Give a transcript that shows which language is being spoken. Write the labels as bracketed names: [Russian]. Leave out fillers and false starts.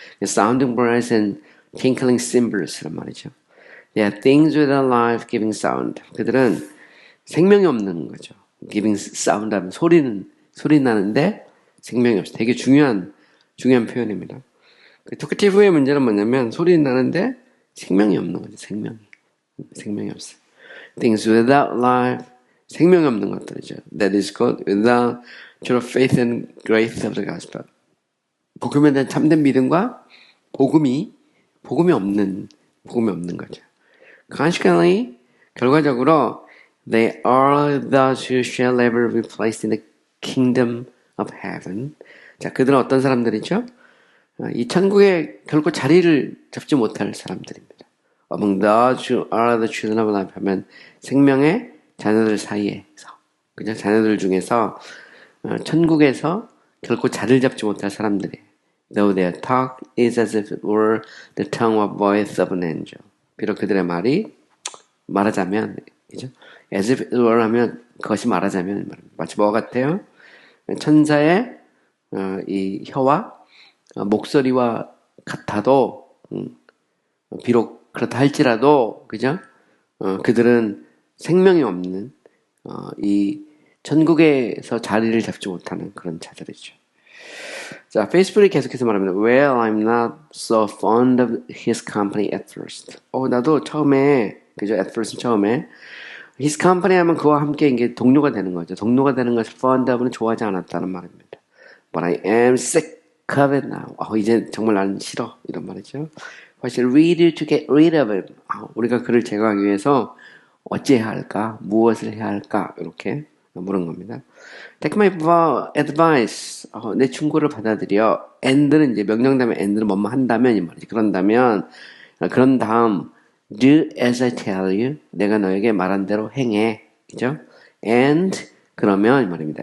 [English] Sounding brass and tinkling cymbals란 [Korean] 말이죠. [English] They are things without life giving sound. [Korean] 그들은 생명이 없는 거죠. [English] giving sound [Korean] 하면 소리 나는데 생명이 없어. 되게 중요한 표현입니다. 토크티브의 문제는 뭐냐면 소리 나는데 생명이 없는 거죠. 생명이 없어요. [English] Things without life, [Korean] 생명이 없는 것들이죠. [English] That is called without true faith and grace of the gospel. [Korean] 복음에 대한 참된 믿음과 복음이 없는 거죠. [English] Consequently, [Korean] 결과적으로 [English] they are those who shall ever be placed in the kingdom of heaven. [Korean] 자, 그들은 어떤 사람들이죠? 이 천국에 결코 자리를 잡지 못할 사람들입니다. [English] Among those who are the children of life [Korean] 하면 생명의 자녀들 사이에서, 그죠? 자녀들 중에서 천국에서 결코 자리를 잡지 못할 사람들이에요. [English] Though their talk is as if it were the tongue or voice of an angel. [Korean] 비록 그들의 말이 말하자면, 그죠? [English] As if it were [Korean] 하면 그것이 말하자면 마치 뭐가 같아요? 천사의 이 혀와 목소리와 같아도 비록 그렇다 할지라도 그죠? 그들은 생명이 없는 이 천국에서 자리를 잡지 못하는 그런 자들이죠. 자, 페이스북이 계속해서 말합니다. [English] Well, I'm not so fond of his company at first. [Korean] 나도 처음에 그죠? [English] At first [Korean] 처음에 [English] his company [Korean] 하면 그와 함께 이게 동료가 되는 거죠. 동료가 되는 것을 [English] fond of [Korean] 는 좋아하지 않았다는 말입니다. [English] But I am sick of it now. [Korean] 이제 정말 나는 싫어. 이런 말이죠. [English] What shall we do to get rid of it? [Korean] 우리가 그를 제거하기 위해서 어찌해야 할까? 무엇을 해야 할까? 이렇게 물은 겁니다. [English] Take my advice. [Korean] 내 충고를 받아들여. and는 이제 명령 다음에 and는 뭐뭐 한다면 이 말이지. 그런 다음 [English] do as I tell you. [Korean] 내가 너에게 말한 대로 행해. 그죠? [English] And [Korean] 그러면 이 말입니다.